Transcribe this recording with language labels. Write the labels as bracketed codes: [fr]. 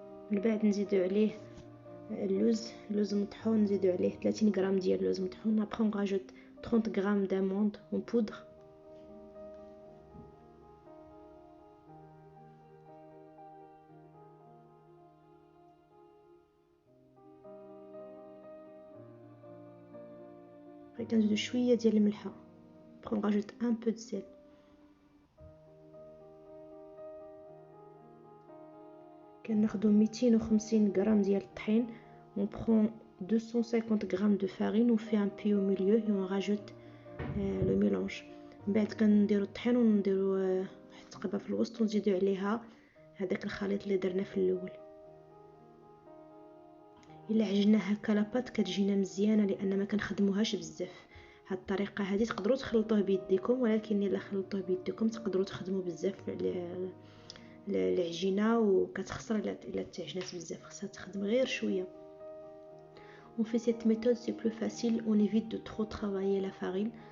[ar] من بعد نزيدو عليه اللوز مطحون. نزيدو عليه 30 غرام ديال اللوز مطحون. [fr] Après on rajoute 30 غرام d'amandes en poudre. [ar] كنزيدو شويه ديال الملحه. [fr] Après on rajoute un peu de sel. [ar] كناخدو 250 غرام ديال الطحين. [fr] On prend 250 غرام de farine. On fait un puits au milieu et on rajoute le mélange. [ar] من بعد كنديرو الطحين ونديرو واحد التقبه في الوسط ونزيدو عليها هذاك الخليط اللي درنا في الاول. الا عجننا هكا لاباط كتجينا مزيانه لان ما كنخدموهاش بزاف. هاد الطريقه هذه تقدروا تخلطوه بيديكم، ولكن الا خلطوه بيديكم تقدروا تخدموا بزاف العجينه وكتخسر الا تعجنات بزاف. خاصها تخدم غير شويه. [fr] On fait cette méthode, c'est plus facile. On évite de trop travailler la farine.